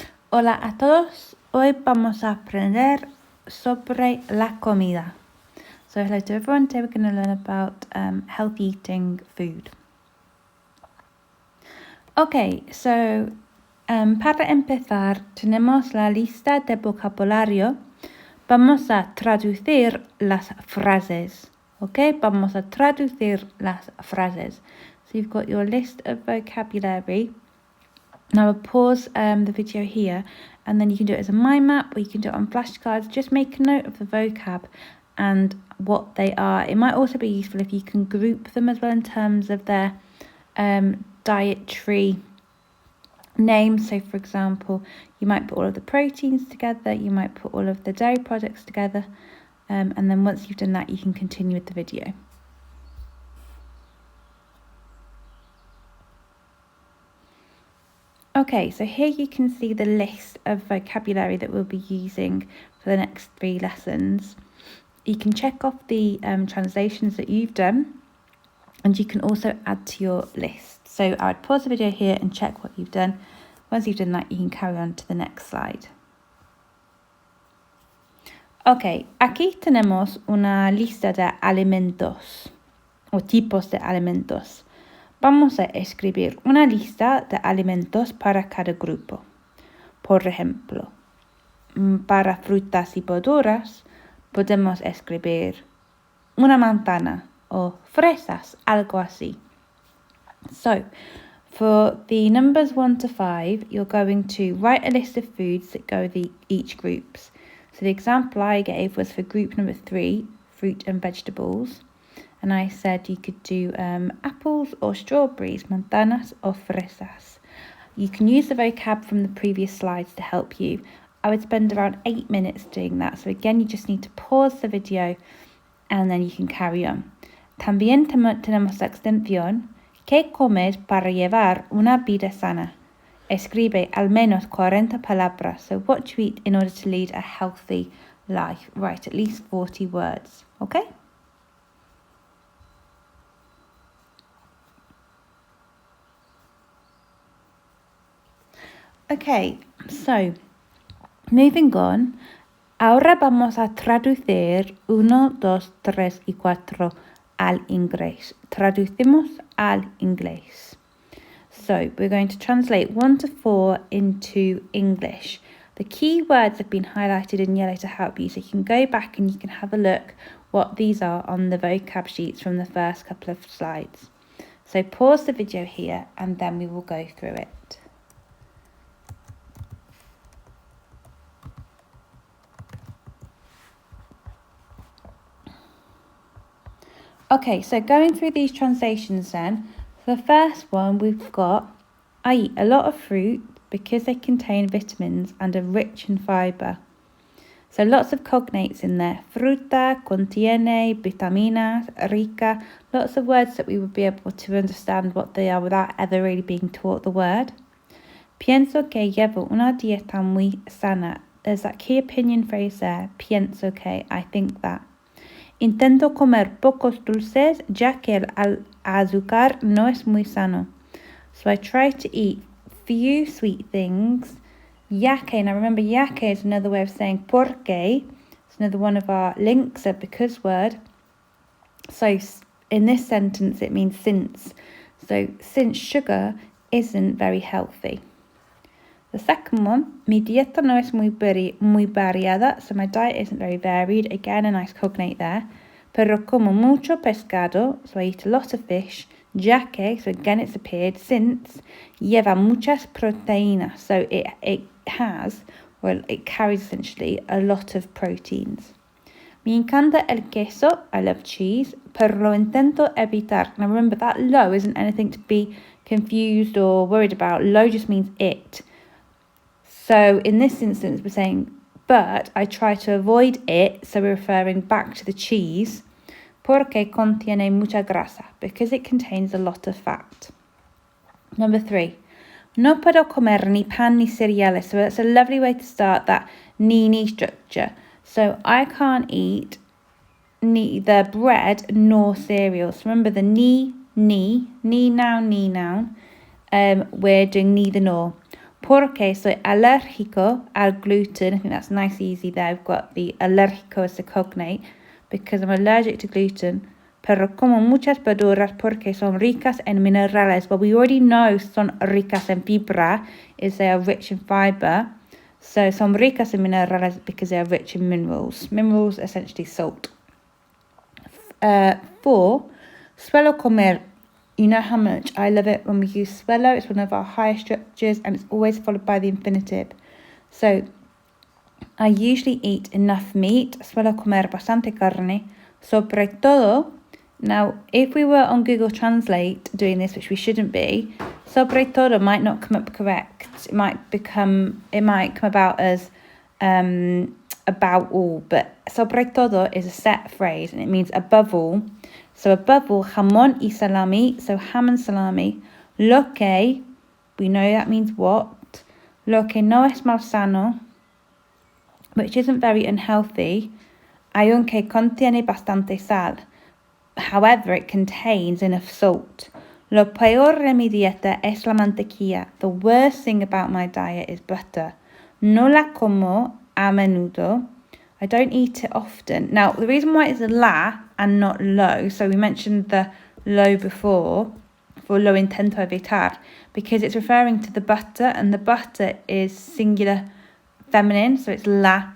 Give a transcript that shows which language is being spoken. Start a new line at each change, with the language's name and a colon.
Spanish: Hola a todos, hoy vamos a aprender sobre la comida.
English: So hello to everyone, today we're going to learn about healthy eating food.
Spanish: Okay, so para empezar tenemos la lista de vocabulario. Vamos a traducir las frases, okay? Vamos a traducir las frases.
English: So you've got your list of vocabulary. Now I'll pause the video here and then you can do it as a mind map or you can do it on flashcards. Just make a note of the vocab and what they are. It might also be useful if you can group them as well in terms of their dietary names. So for example, you might put all of the proteins together, you might put all of the dairy products together, and then once you've done that you can continue with the video. Okay, so here you can see the list of vocabulary that we'll be using for the next 3 lessons. You can check off the translations that you've done and you can also add to your list. So I would pause the video here and check what you've done. Once you've done that, you can carry on to the next slide.
Spanish: Ok, aquí tenemos una lista de alimentos o tipos de alimentos. Vamos a escribir una lista de alimentos para cada grupo. Por ejemplo, para frutas y verduras podemos escribir una manzana o fresas, algo así.
English: So, for the numbers 1 to 5, you're going to write a list of foods that go with each groups. So the example I gave was for group number 3, fruit and vegetables. And I said you could do apples or strawberries,
Spanish: manzanas
English: or
Spanish: fresas.
English: You can use the vocab from the previous slides to help you. I would spend around 8 minutes doing that. So again, you just need to pause the video and then you can carry on.
Spanish: También tenemos la extensión, ¿qué comes para llevar una vida sana? Escribe al menos 40 palabras.
English: So what do you eat in order to lead a healthy life? Write at least 40 words, okay? Okay, so moving on,
Spanish: ahora vamos a traducir 1, 2, 3 y 4 al inglés. Traducimos al inglés.
English: So we're going to translate 1 to 4 into English. The key words have been highlighted in yellow to help you, so you can go back and you can have a look what these are on the vocab sheets from the first couple of slides. So pause the video here and then we will go through it. Okay, so going through these translations then, for the first one we've got, I eat a lot of fruit because they contain vitamins and are rich in fibre. So lots of cognates in there.
Spanish: Fruta contiene vitaminas, rica,
English: lots of words that we would be able to understand what they are without ever really being taught the word.
Spanish: Pienso que llevo una dieta muy sana.
English: There's that key opinion phrase there,
Spanish: pienso que,
English: I think that.
Spanish: Intento comer pocos dulces, ya que el azúcar no es muy sano.
English: So I try to eat few sweet things.
Spanish: Ya que,
English: now remember ya que is another way of saying porque. It's another one of our links, a because word. So in this sentence it means since. So since sugar isn't very healthy. The second one,
Spanish: mi dieta no es muy variada,
English: so my diet isn't very varied. Again, a nice cognate there.
Spanish: Pero como mucho pescado,
English: so I eat a lot of fish. Ya que, so again it's appeared, since,
Spanish: lleva muchas proteínas,
English: so it has, well, it carries essentially a lot of proteins.
Spanish: Me encanta el queso,
English: I love cheese,
Spanish: pero lo intento evitar.
English: Now remember that lo isn't anything to be confused or worried about. Lo just means it. So in this instance, we're saying, but I try to avoid it, so we're referring back to the cheese,
Spanish: porque contiene mucha grasa,
English: because it contains a lot of fat. Number 3,
Spanish: no puedo comer ni pan ni cereales.
English: So that's a lovely way to start that ni structure. So I can't eat neither bread nor cereals. Remember the ni noun. We're doing neither nor.
Spanish: Porque soy alérgico al gluten.
English: I think that's nice, easy there. I've got the alérgico as the cognate because I'm allergic to gluten.
Spanish: Pero como muchas verduras porque son ricas en minerales.
English: Well, we already know
Spanish: son ricas en fibra
English: is they are rich in fiber. So
Spanish: son ricas en minerales
English: because they are rich in minerals. Minerals, essentially salt. 4,
Spanish: suelo comer.
English: You know how much I love it when we use suelo. It's one of our highest structures and it's always followed by the infinitive. So I usually eat enough meat.
Spanish: Suelo comer bastante carne. Sobre todo.
English: Now, if we were on Google Translate doing this, which we shouldn't be, sobre todo might not come up correct. It might come about as about all, but
Spanish: sobre todo
English: is a set phrase and it means above all. So above all,
Spanish: jamón y salami,
English: so ham and salami.
Spanish: Lo que,
English: we know that means what.
Spanish: Lo que no es mal sano,
English: which isn't very unhealthy,
Spanish: aunque contiene bastante sal.
English: However, it contains enough salt.
Spanish: Lo peor de mi dieta es la mantequilla.
English: The worst thing about my diet is butter.
Spanish: No la como a menudo.
English: I don't eat it often. Now, the reason why it's la and not lo, so we mentioned the lo before, for
Spanish: lo intento evitar,
English: because it's referring to the butter, and the butter is singular feminine, so it's la.